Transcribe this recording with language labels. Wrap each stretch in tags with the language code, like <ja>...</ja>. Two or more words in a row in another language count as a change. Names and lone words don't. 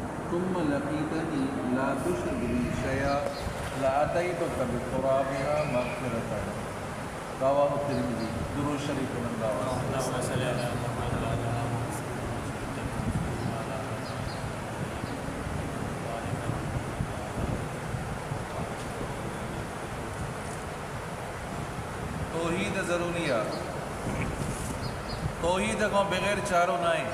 <ar>ثم لقيتني لا تشرك بي شيئا لأتيتك بقرابها مغفرة رواه الترمذي</ar> <sd>درود शरीफ तौहीद ज़रूरी आहे तौहीद खां बग़ैर चारो न आहे</sd>